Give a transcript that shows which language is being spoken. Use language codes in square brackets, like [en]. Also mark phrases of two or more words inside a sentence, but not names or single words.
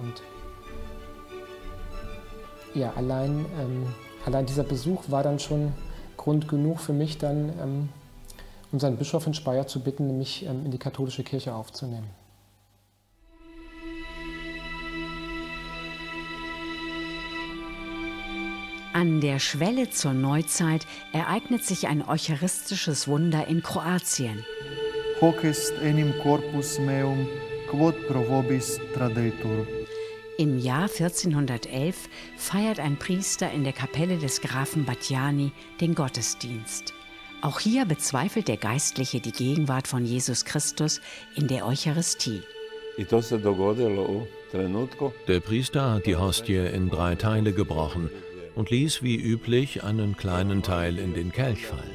[de] Und ja, allein dieser Besuch war dann schon Grund genug für mich, dann unseren Bischof in Speyer zu bitten, mich in die katholische Kirche aufzunehmen. An der Schwelle zur Neuzeit ereignet sich ein eucharistisches Wunder in Kroatien. [la] hoc est enim corpus meum, quod pro vobis tradetur. [de] Im Jahr 1411 feiert ein Priester in der Kapelle des Grafen Battiani den Gottesdienst. Auch hier bezweifelt der Geistliche die Gegenwart von Jesus Christus in der Eucharistie. Der Priester hat die Hostie in 3 Teile gebrochen und ließ wie üblich einen kleinen Teil in den Kelch fallen.